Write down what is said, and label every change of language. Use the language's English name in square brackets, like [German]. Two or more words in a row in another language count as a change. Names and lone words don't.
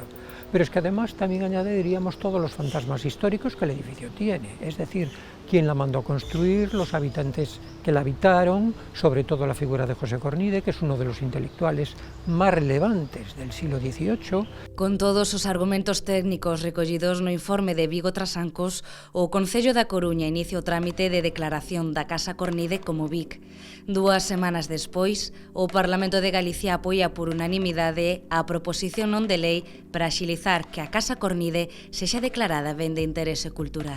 [Spanish] Pero es que además también añadiríamos todos los fantasmas históricos que el edificio tiene, es decir, quién la mandó construir, los habitantes que la habitaron, sobre todo la figura de José Cornide, que es uno de los intelectuales más relevantes del siglo XVIII. [Galician] Con todos os argumentos técnicos recollidos no informe de Vigo Trasancos, o Concello da Coruña inicia o trámite de declaración da Casa Cornide como Vic. 2 semanas despois, o Parlamento de Galicia apoia por unanimidade a proposición non de lei para axilizar que a Casa Cornide sexa declarada ben de interese cultural.